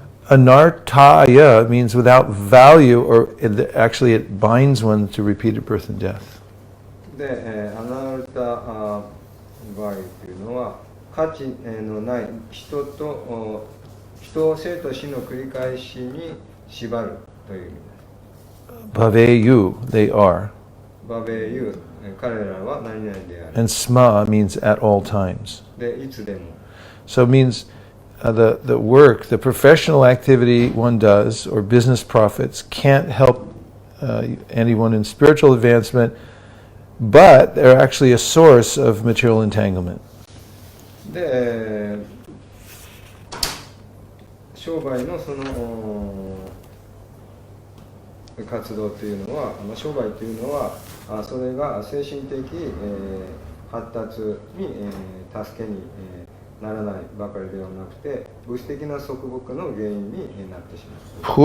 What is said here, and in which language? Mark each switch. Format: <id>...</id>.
<en>Anartaya means without value, or actually it binds one to repeated birth and death.</en> <ja>で、アナルタ場合というのは価値のない人を生と死の繰り返しに縛るという意味です。</ja> <en>Bhaveyu, they are.</en> <ja>バベユ、彼らは何々である。</ja> <en>And sma means at all times.</en> <ja>で、いつでも。</ja> <en>So it means the work, the professional activity one does, or business profits, can't help anyone in spiritual advancement, but they're actually a source of material entanglement.</en> <ja>で、商売のその活動というのは、商売というのは、それが精神的、発達に、助けに、ならないばかりではなくて、物質的な束縛の原因になってしまう。</ja>